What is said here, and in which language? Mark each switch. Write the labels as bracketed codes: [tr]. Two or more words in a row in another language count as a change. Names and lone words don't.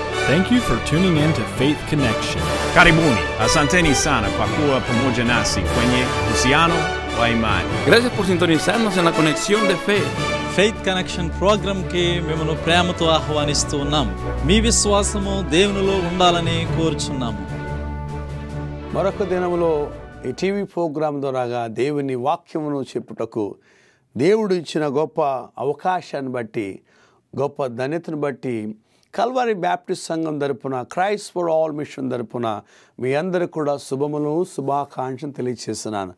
[en] Thank you for tuning in to Faith Connection. [sw] Karibuni, asanteni sana kwa kuwa pamoja nasi kwenye uhusiano wa imani. [es] Gracias por sintonizarnos en la conexión de fe. [te] ఫెయిత్ కనెక్షన్ ప్రోగ్రామ్కి మిమ్మల్ని ప్రేమతో ఆహ్వానిస్తూ ఉన్నాము. మీ విశ్వాసము దేవునిలో ఉండాలని కోరుచున్నాము. మరొక దినములో ఈ [en] TV program [te] ద్వారాగా దేవుని వాక్యమును చెప్పుటకు దేవుడు ఇచ్చిన గొప్ప అవకాశాన్ని బట్టి, గొప్ప ధన్యతను బట్టి కల్వరి బ్యాప్టిస్ట్ సంఘం తరపున, క్రైస్ట్ ఫర్ ఆల్ మిషన్ తరపున మీ అందరికీ కూడా శుభములు, శుభాకాంక్షలు తెలియజేస్తున్నాను.